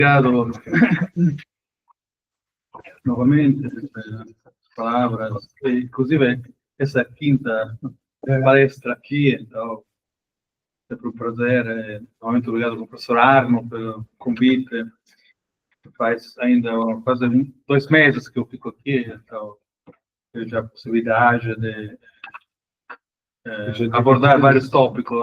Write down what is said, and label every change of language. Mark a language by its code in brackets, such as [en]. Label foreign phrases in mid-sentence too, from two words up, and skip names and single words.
[pt] Obrigado novamente [it] per le parole, [pt] inclusive [it] questa è la quinta palestra [pt] aqui, então é sempre um prazer, novamente obrigado ao professor Arno pelo convite. Faz ainda quase 2 meses que eu fico aqui, então eu já a possibilidade de abordar vários tópicos.